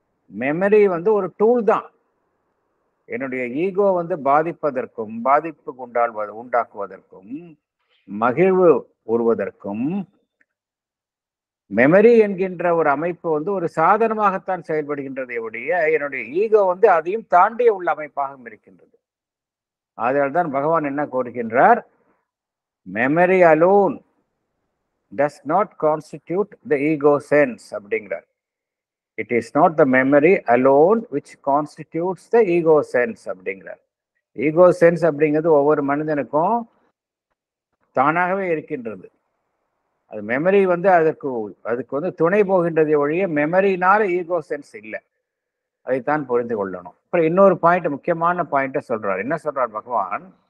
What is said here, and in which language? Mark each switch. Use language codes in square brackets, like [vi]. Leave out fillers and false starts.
[ta] Memory ஒரு tool தான். என்னுடைய ஈகோ பாதிப்பதற்கும், பாதிப்பு உண்டாக்குவதற்கும், மகிழ்வு உருவதற்கும் மெமரி என்கின்ற ஒரு அமைப்பு ஒரு சாதனமாகத்தான் செயல்படுகின்றதை ஒழிய என்னுடைய ஈகோ அதையும் தாண்டிய உள்ள அமைப்பாகவும் இருக்கின்றது. அதனால்தான் பகவான் என்ன கூறுகின்றார்? [en] memory alone does not constitute the ego sense [ta] அப்படிங்கிறார். [en] It is not the memory alone which constitutes the ego sense [ta] அப்படிங்கிறார். ஈகோ சென்ஸ் அப்படிங்கிறது ஒவ்வொரு மனிதனுக்கும் தானாகவே இருக்கின்றது. அது மெமரி அதுக்கு துணை போகின்றதை ஒழிய மெமரினால ஈகோ சென்ஸ் இல்லை. அதைத்தான் புரிந்து கொள்ளணும். அப்புறம் இன்னொரு பாயிண்ட், முக்கியமான பாயிண்ட சொல்றார். என்ன சொல்றார் பகவான்?